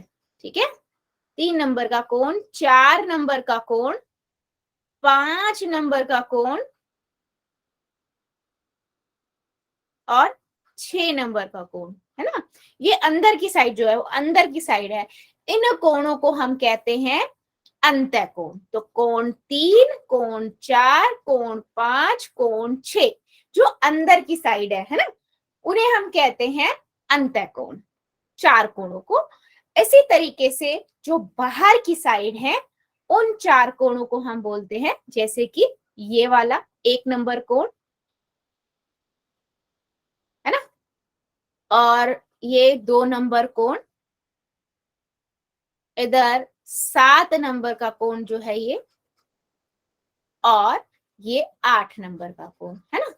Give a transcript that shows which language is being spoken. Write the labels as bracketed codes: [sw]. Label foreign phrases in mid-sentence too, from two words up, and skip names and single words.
[hi] ठीक है, 3 नंबर का कोण, 4 नंबर का कोण, 5 नंबर का कोण और 6 नंबर का कोण, है ना, ये अंदर की साइड जो है वो अंदर की साइड है। इन कोणों को हम कहते हैं अंत्य कोण। तो कोण 3, कोण 4, कोण 5, कोण 6 जो अंदर की साइड है ना, उन्हें हम कहते हैं अंत्य कोण, 4 कोणों को। इसी तरीके से जो बाहर की साइड है उन 4 कोणों को हम बोलते हैं, जैसे कि ये वाला 1 नंबर कोण, है ना, और ये 2 नंबर कोण, इधर 7 नंबर का कोण जो है और ये 8 नंबर का कोण, है ना।